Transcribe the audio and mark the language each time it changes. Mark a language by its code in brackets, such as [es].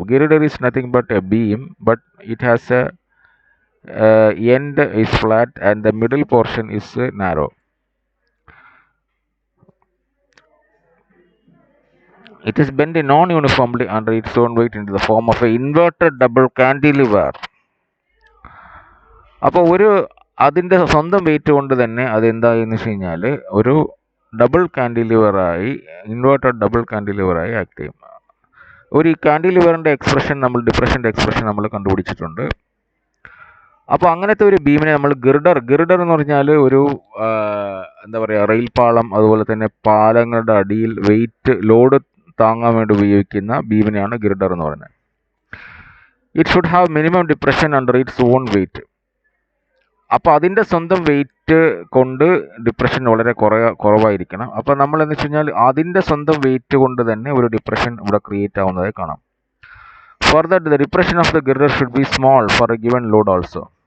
[en] Girder is nothing but a beam, but it has a end is flat and the middle portion is narrow. It is bent non-uniformly under its own weight into the form of an inverted double cantilever. [ml] അപ്പോൾ അതിൻ്റെ സ്വന്തം wait കൊണ്ട് തന്നെ അതെന്തായെന്ന് വെച്ച് കഴിഞ്ഞാൽ ഒരു double കാൻഡിലിവറായി inverted double കാൻഡിലിവറായി act ചെയ്യും. ഒരു കാൻഡിലിവറിൻ്റെ എക്സ്പ്രഷൻ ഡിപ്രഷൻ്റെ എക്സ്പ്രഷൻ നമ്മൾ കണ്ടുപിടിച്ചിട്ടുണ്ട്. അപ്പോൾ അങ്ങനത്തെ ഒരു ബീമിനെ നമ്മൾ ഗിർഡർ എന്ന് പറഞ്ഞാൽ ഒരു എന്താ പറയുക, റെയിൽ പാളം അതുപോലെ തന്നെ പാലങ്ങളുടെ അടിയിൽ ലോഡ് താങ്ങാൻ വേണ്ടി ഉപയോഗിക്കുന്ന ബീമിനെയാണ് ഗിർഡർ എന്ന് പറയുന്നത്. [en] It should have minimum depression under its own weight. [ml] അപ്പോൾ അതിൻ്റെ സ്വന്തം വെയിറ്റ് കൊണ്ട് ഡിപ്രഷൻ വളരെ കുറവായിരിക്കണം. അപ്പോൾ നമ്മൾ എന്ന് വെച്ച് കഴിഞ്ഞാൽ അതിൻ്റെ സ്വന്തം വെയിറ്റ് കൊണ്ട് തന്നെ ഒരു ഡിപ്രഷൻ ഇവിടെ ക്രിയേറ്റ് ആവുന്നതായി കാണാം. [en] For that, the depression of the girder should be small for a given load also.